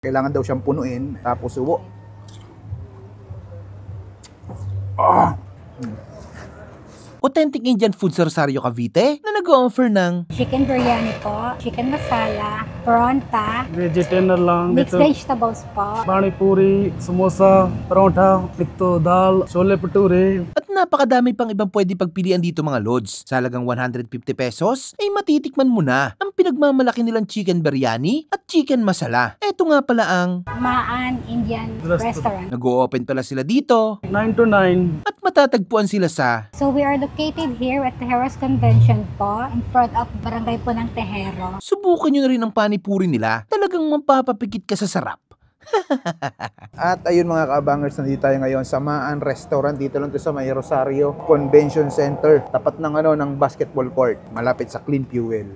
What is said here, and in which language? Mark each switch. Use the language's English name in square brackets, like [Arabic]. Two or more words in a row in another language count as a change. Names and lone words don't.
[Filipino] Kailangan daw siyang punuin, tapos uwo. Ah! [English] Authentic Indian food [Filipino] sa Rosario, Cavite na nag-o-offer ng Chicken biryani po, chicken masala, pronta, वेजिटेरियन lang mixed dito. vegetables po. [Hindi] पानी पूरी, समोसा, परोठा, एक तो दाल, छोले भटूरे. [Filipino] at napakadami pang ibang pwede pagpilian dito mga lods. Sa halagang 150 pesos ay matitikman mo na ang pinagmamalaki nilang chicken biryani at chicken masala. Eto nga pala ang Maan Indian Restaurant. nag-o-open pala sila dito 9 to 9. at matatagpuan sila sa [English] So we are located here at Tejeros Convention po, in front of Barangay po ng Tejero. [Filipino] subukan nyo na rin ang panipuri nila. Talagang mapapapikit ka sa sarap. At ayun mga kaabangers, nandito tayo ngayon sa Maan Restaurant. Dito lang to sa may Rosario Convention Center. Tapat ng ng [English] basketball court. [Filipino] Malapit sa Clean Fuel.